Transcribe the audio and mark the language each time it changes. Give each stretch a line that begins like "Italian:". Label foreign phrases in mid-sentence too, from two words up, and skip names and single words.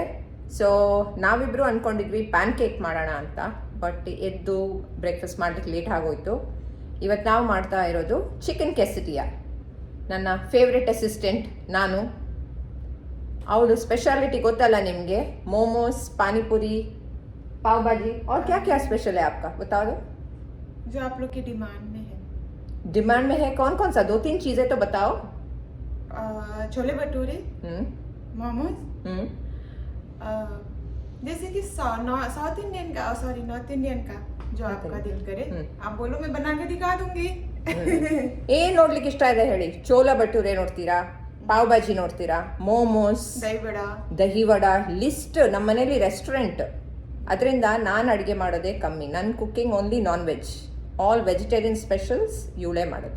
Kannada: ಸೊ ನಾವಿಬ್ಬರು ಅಂದ್ಕೊಂಡಿದ್ವಿ ಪ್ಯಾನ್ ಕೇಕ್ ಮಾಡೋಣ ಅಂತ, ಬಟ್ ಎದ್ದು ಬ್ರೇಕ್ಫಾಸ್ಟ್ ಮಾಡಲಿಕ್ಕೆ ಲೇಟ್ ಆಗೋಯ್ತು. ಇವತ್ತು ನಾವು ಮಾಡ್ತಾ ಇರೋದು ಚಿಕನ್ ಕೆಸಿಟಿಯಾ. ನನ್ನ
English: favourite assistant
Kannada: ನಾನು. ಅವಳು ಸ್ಪೆಷಾಲಿಟಿ ಗೊತ್ತಲ್ಲ ನಿಮಗೆ,
Hindi: मोमोज, पानीपुरी, पाव भाजी और क्या क्या स्पेशल है आपका, बता दो जो आप लोग की डिमांड में है। डिमांड में है कौन कौन सा? 2-3 चीज़ें तो बताओ। छोले भटूरे, मोमोज, जैसे कि
English: South Indian
Hindi: का,
English: sorry North Indian
Hindi: का, जो आपका दिल करे आप बोलो, मैं बना के दिखा दूंगी।
Kannada: ಏನು ನೋಡ್ಲಿಕ್ಕೆ ಇಷ್ಟ ಇದೆ ಹೇಳಿ? ಚೋಲ ಭಟೂರೆ ನೋಡ್ತೀರಾ, ಪಾವ್ ಭಾಜಿ ನೋಡ್ತೀರಾ, ಮೋಮೋಸ್, ದಹಿ ವಡ. ಲಿಸ್ಟ್ ನಮ್ಮ ಮನೇಲಿ ರೆಸ್ಟೋರೆಂಟ್, ಅದರಿಂದ ನಾನು ಅಡುಗೆ ಮಾಡೋದೇ ಕಮ್ಮಿ. ನನ್ನ
English: cooking only non veg. all vegetarian specials
Kannada: ಇವಳೇ ಮಾಡೋದು.